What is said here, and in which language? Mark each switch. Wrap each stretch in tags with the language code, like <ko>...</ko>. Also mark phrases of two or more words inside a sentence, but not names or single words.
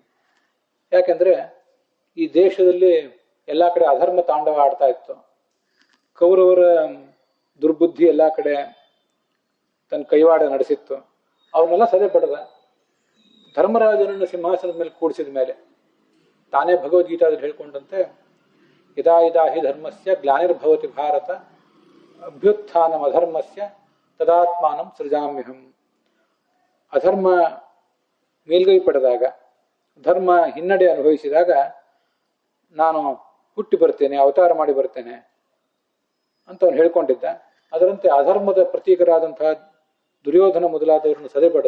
<kn>ಯಾಕೆಂದ್ರೆ ಈ ದೇಶದಲ್ಲಿ ಎಲ್ಲಾ ಕಡೆ ಅಧರ್ಮ ತಾಂಡವ ಆಡ್ತಾ ಇತ್ತು. ಕೌರವರ ದುರ್ಬುದ್ಧಿ ಎಲ್ಲಾ ಕಡೆ ತನ್ನ ಕೈವಾಡ ನಡೆಸಿತ್ತು. ಅವನ್ನೆಲ್ಲ ಸದೆ ಪಡೆದ. ಧರ್ಮರಾಜನನ್ನು ಸಿಂಹಾಸನದ ಮೇಲೆ ಕೂಡಿಸಿದ ಮೇಲೆ ತಾನೇ ಭಗವದ್ಗೀತಾದಲ್ಲಿ ಹೇಳ್ಕೊಂಡಂತೆ</kn> <sa>ಯದಾ ಯದಾ ಹಿ ಧರ್ಮಸ್ಯ ಗ್ಲಾನಿರ್ಭವತಿ ಭಾರತ ಅಭ್ಯುತ್ಥಾನಂ ಅಧರ್ಮಸ್ಯ ತದಾತ್ಮಾನಂ ಸೃಜಾಮ್ಯಹಂ.</sa> <kn>ಅಧರ್ಮ ಮೇಲ್ಗೈ ಪಡೆದಾಗ, ಧರ್ಮ ಹಿನ್ನಡೆ ಅನುಭವಿಸಿದಾಗ ನಾನು ಹುಟ್ಟಿ ಬರ್ತೇನೆ, ಅವತಾರ ಮಾಡಿ ಬರ್ತೇನೆ ಅಂತ ಅವನು ಹೇಳ್ಕೊಂಡಿದ್ದ. ಅದರಂತೆ ಅಧರ್ಮದ ಪ್ರತೀಕರಾದಂತಹ ದುರ್ಯೋಧನ ಮೊದಲಾದವರನ್ನು ಸದೆ ಪಡೆದ.</kn>